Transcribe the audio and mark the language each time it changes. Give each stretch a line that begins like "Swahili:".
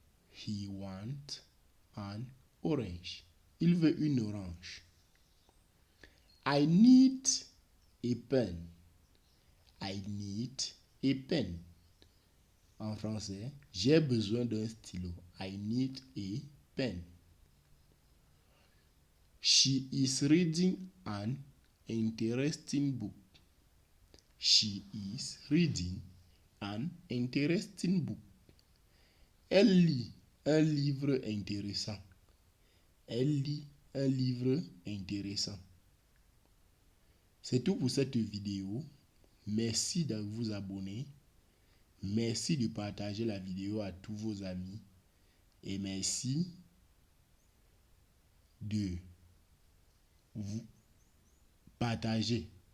English: He wants an orange.
French: Il veut une orange.
English: I need a pen. I need a pen.
French: En français, j'ai besoin d'un stylo.
English: I need a pen. She is reading an interesting book. She is reading an interesting book.
French: Elle lit un livre intéressant. Elle lit un livre intéressant. C'est tout pour cette vidéo. Merci de vous abonner. Merci de partager la vidéo à tous vos amis. Et merci de vous partager.